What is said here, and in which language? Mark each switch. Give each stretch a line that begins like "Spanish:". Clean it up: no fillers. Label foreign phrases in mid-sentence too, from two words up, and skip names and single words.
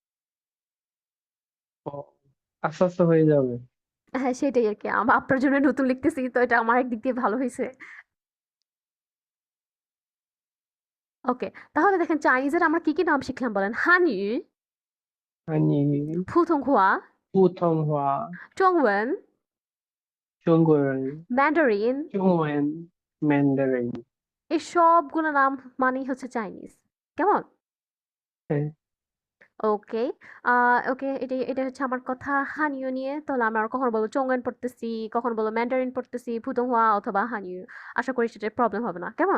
Bangla: ও, আস্তে আস্তে হয়ে যাবে। হ্যাঁ, সেটাই আরকি। আপনার জন্য নতুন লিখতেছি তো এটা আমার একদিক দিয়ে ভালো হইছে। ওকে। তাহলে দেখেন চাইনিজের আমরা কি, কি নাম শিখলাম বলেন? হানইউ, হানি,
Chinese: 普通话, 普通话，中文, 中国人，
Bangla: ম্যান্ডারিন।
Chinese: 中文 ，ম্যান্ডারিন।
Bangla: এই সবগুলো নাম মানেই হচ্ছে চাইনিজ। কেমন? হ্যাঁ, ওকে। আ ওকে, এটা হচ্ছে আমার কথা হানিউ নিয়ে। তাহলে আমরা কখনো বলব চংওয়েন পড়তেছি, কখনো বলব ম্যান্ডারিন পড়তেছি, পুতংহুয়া অথবা হানিউ। আশা করি সেটায় প্রবলেম হবে না। কেমন?